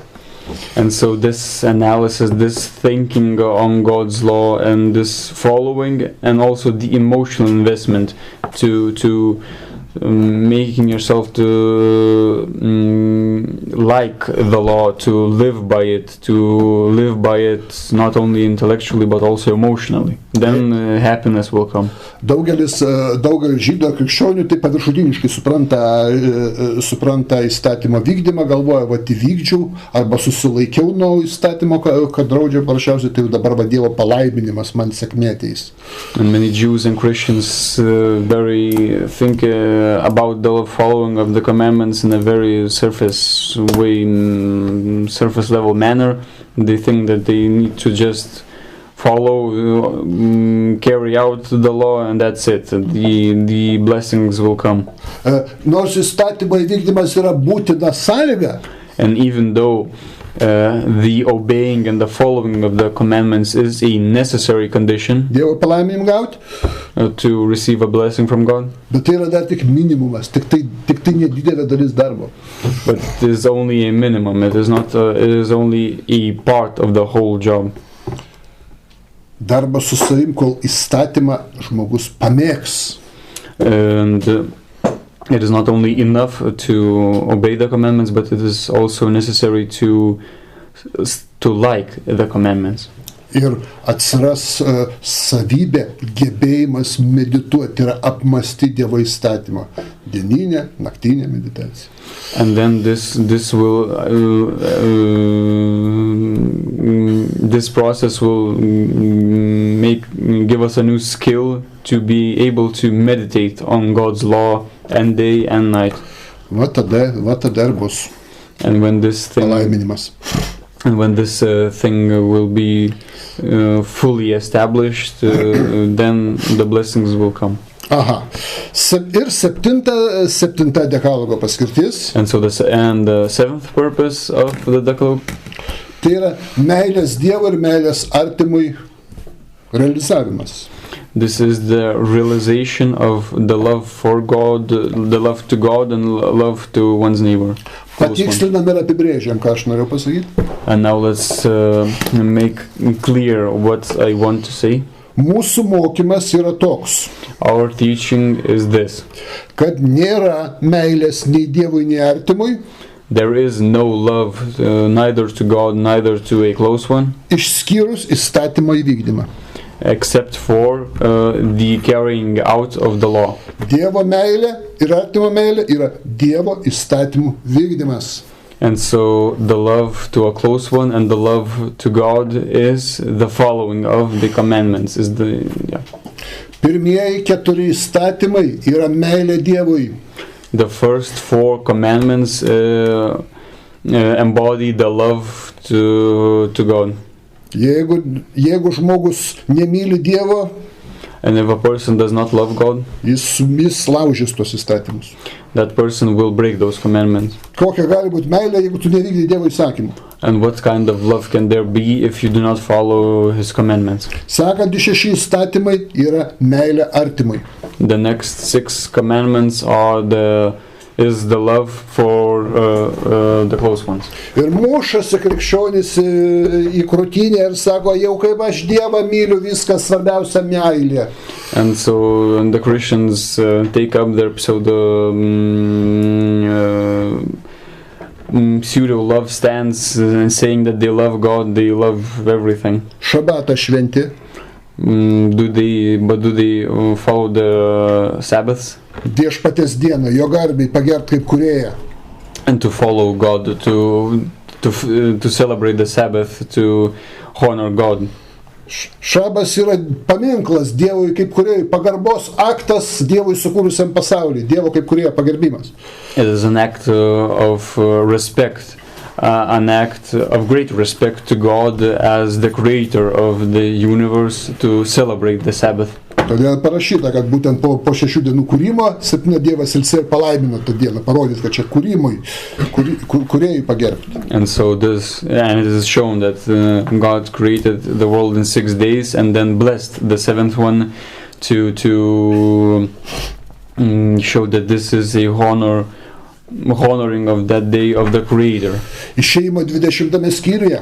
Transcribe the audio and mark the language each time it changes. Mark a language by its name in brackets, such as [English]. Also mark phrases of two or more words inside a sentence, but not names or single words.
[English] And so this analysis, this thinking on God's law and this following, and also the emotional investment to making yourself to like the law, to live by it not only intellectually but also emotionally. Then happiness will come. [Lithuanian] Daugelis žydų krikščionių taip paviršutiniškai supranta įstatymo vykdymą, galvoja, va, įvykdžiau arba susilaikiau nuo įstatymo, kad draudžia paprasčiausiai, tai dabar va Dievo palaiminimas man sėkmė ateis. [English] And many Jews and Christians very think about the following of the commandments in a very surface way, surface level manner. They think that they need to just follow, carry out the law, and that's it. The blessings will come. [Lithuanian] Nors įstatymo įvykdymas yra būtina sąlyga. [English] And even though the obeying and the following of the commandments is a necessary condition [Lithuanian] Dievo palaiminimą gauti, [English] to receive a blessing from God, [Lithuanian] bet tai yra dar tik minimumas, tik tai nedidelė dalis darbo. [English] But it is only a minimum. It is not. It is only a part of the whole job. [Lithuanian] Darbas su savim, kol įstatymą žmogus pamėgs. [English] And it is not only enough to obey the commandments, but it is also necessary to like the commandments. [Lithuanian] Ir atsiras savybė, gebėjimas medituoti, yra apmąstyti Dievo įstatymą. Dieninė, naktinė meditacija. [English] And then this process will give us a new skill to be able to meditate on God's law and day and night. [Lithuanian] Va tada ir bus palaiminimas. [English] And when this thing will be fully established, then the blessings will come. Aha. [Lithuanian] Ir septinta dekalogo paskirtis. [English] And so the seventh purpose of the Decalogue. [Lithuanian] Tai yra meilės Dievui ir meilės artimui realizavimas. [English] This is the realization of the love for God, the love to God and love to one's neighbor. [Lithuanian] Patikslinam ir apibrėžiam, ką aš noriu pasakyti. [English] And now let's make clear what I want to say. [Lithuanian] Mūsų mokymas yra toks. [English] Our teaching is this. [Lithuanian] Kad nėra meilės nei Dievui, nei artimui. [English] there is no love neither to God, neither to a close one, [Lithuanian] išskyrus įstatymo įvykdymą. [English] except for the carrying out of the law. [Lithuanian] Dievo meilė ir artimo meilė yra Dievo įstatymų vykdymas. [English] And so the love to a close one and the love to God is the following of the commandments. [Lithuanian] Pirmieji 4 įstatymai yra meilė Dievui. [English] The first 4 commandments embody the love to God. [Lithuanian] Jeigu žmogus nemyli Dievo, [English] and if a person does not love God, [Lithuanian] jis laužys tos įstatymus. [English] That person will break those commandments. [Lithuanian] Kokia gali būti meilė, jeigu tu nevykdai Dievo įsakymų? [English] And what kind of love can there be if you do not follow His commandments? [Lithuanian] Sekantys 6 įstatymai yra meilė artimui. [English] The next 6 commandments is the love for the close ones. [Lithuanian] Ir mušasi krikščionys į krūtinę ir sako, jau kaip aš Dievą myliu, viskas svarbiausia meilė. [English] And so the Christians take up their pseudo love stance, saying that they love God, they love everything. [Lithuanian] Šabatą šventi. [English] Do they follow the Sabbaths? [Lithuanian] Viešpaties dieną, jo garbiai pagert kaip kūrėją. [English] And to follow God, to celebrate the Sabbath, to honor God. [Lithuanian] Šabas yra paminklas Dievui kaip kūrėjui, pagarbos aktas Dievui sukūrusiam pasaulį, Dievo kaip kūrėjo pagerbimas. [English] It is an act of respect, an act of great respect to God as the creator of the universe, to celebrate the Sabbath. [Lithuanian] Todėl parašyta, kad būtent po 6 dienų kūrimo 7 Dievas ilsėjo ir palaimino tą dieną, parodyti, kad čia kūrėjui pagerbti. [English] And so it is shown that God created the world in 6 days and then blessed the 7th one to show that this is a honoring of that day of the Creator. [Lithuanian] Išėjimo 20 skyriuje,